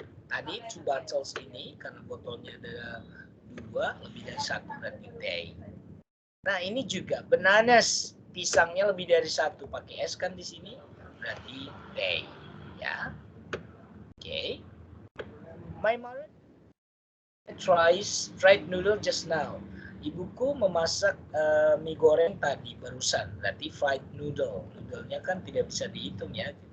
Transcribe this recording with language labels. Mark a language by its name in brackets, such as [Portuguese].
[Indonesian] Tadi two bottles ini karena botolnya ada dua lebih dari satu berarti they. Nah ini juga bananas pisangnya lebih dari satu pakai s kan di sini berarti they ya. Oke. [English] My mother tries fried noodle just now. [Indonesian] Ibuku memasak mie goreng tadi barusan berarti fried noodle. Noodle-nya kan tidak bisa dihitung ya.